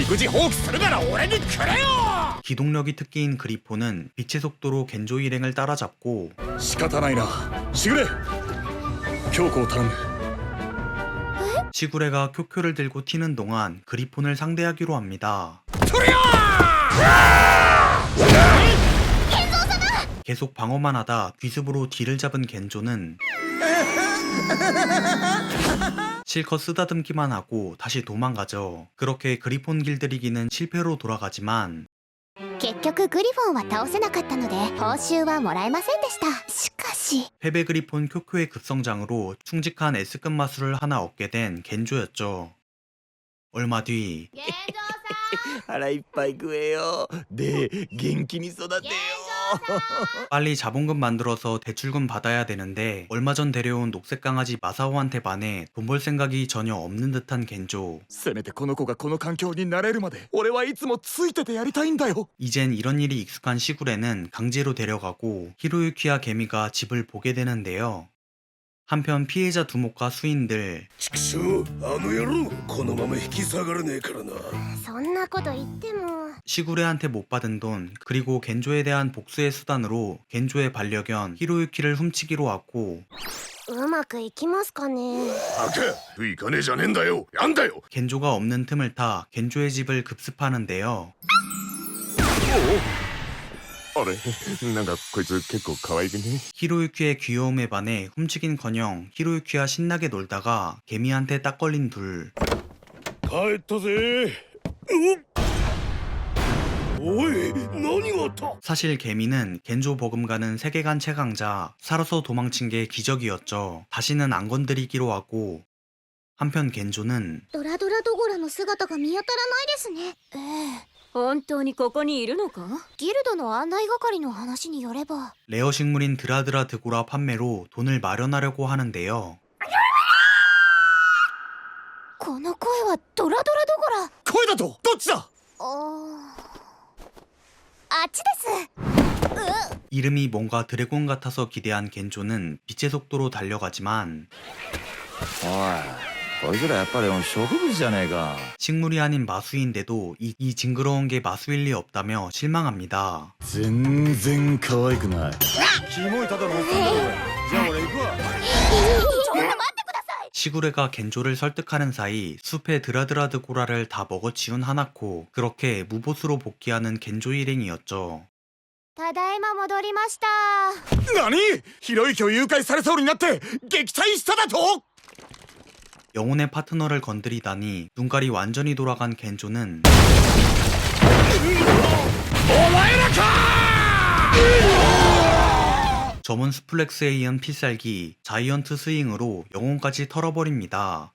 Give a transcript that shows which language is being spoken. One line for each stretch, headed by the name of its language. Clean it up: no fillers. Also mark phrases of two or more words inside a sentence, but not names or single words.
Japanese: 育児放棄するなら俺にくれよ。
Korean: 기동력이 특기인 그리폰은 빛의 속도로 겐조 일행을 따라잡고
Japanese: 仕方ないな。しぐれ強行頼む。
Korean: 시구레가 쿄쿄를 들고 튀는 동안 그리폰을 상대하기로 합니다. 계속 방어만 하다 귀습으로 뒤를 잡은 겐조는 실컷 쓰다듬기만 하고 다시 도망가죠. 그렇게 그리폰 길들이기는 실패로 돌아가지만
Japanese: 結局グリフォンは倒せなかったので報酬はもらえませんでした。しかし
Korean: 패배 그리폰 쿄쿄의 급성장으로 충직한 S급 마술을 하나 얻게 된 겐조였죠. 얼마 뒤
Japanese: 現状さん腹いっぱい食えよ。で元気に育てよ。
Korean: 빨리 자본금 만들어서 대출금 받아야 되는데 얼마 전 데려온 녹색 강아지 마사오한테 반해 돈 벌 생각이 전혀 없는 듯한 겐조.
Japanese: せめてこの子がこの環境になれるまで俺はいつもついててやりたいんだよ。
Korean: 이젠 이런 일이 익숙한 시구레는 강제로 데려가고 히로유키와 개미가 집을 보게 되는데요. 한편 피해자 두목과 수인들
Japanese: ちくしょう、あの野郎、このまま引き下がらねえからな。そんなこと言っても
Korean: 시구레한테 못 받은 돈 그리고 겐조에 대한 복수의 수단으로 겐조의 반려견 히로유키를 훔치기로 하고
Japanese: うまくいきますかね。バカ、行かねえじゃねえんだよ。やんだよ。
Korean: 겐조가 없는 틈을 타 겐조의 집을 급습하는데요.
Japanese: あれ、なんかこいつ結構可愛くね。
Korean: 히로유키의 귀여움에 반해 훔치긴커녕 히로유키와 신나게 놀다가 개미한테 딱 걸린 둘.
Japanese: 帰ったぜ。おい、何があった？
Korean: 사실 개미는 겐조 버금가는 세계관 최강자, 살아서 도망친 게 기적이었죠. 다시는 안 건드리기로 하고 한편 겐조는
Japanese: ドラドラドゴラの姿が見当たらないですね。本当にここにいるのか。ギルドの案内係の話によれば
Korean: 레어 식물인 드라드라 드고라 판매로 돈을 마련하려고 하는데요.
Japanese: この声はドラドラドゴラ。声だとどっちだ。あっちです。
Korean: 이름이 뭔가 드래곤 같아서 기대한 겐조는 빛의 속도로 달려가지만
Japanese: おいこいつらやっぱり植物じゃねえか。
Korean: 식물이 아닌 마수인데도 이 징그러운 게 마수일 리 없다며 실망합니다.
Japanese: 全然可愛くない。キモいただのおっさんだろ。じゃあ俺行くわ。ちょっと待ってください。
Korean: 시구레가 겐조를 설득하는 사이 숲의 드라드라드 고라를 다 먹어치운 하나코. 그렇게 무보스로 복귀하는 겐조 일행이었죠.
Japanese: ただいま戻りました。何？ひろゆきを誘拐されそうになって撃退しただと？
Korean: 영혼의 파트너를 건드리다니 눈깔이 완전히 돌아간 겐조는 점원 스플렉스에 이은 필살기 자이언트 스윙으로 영혼까지 털어버립니다.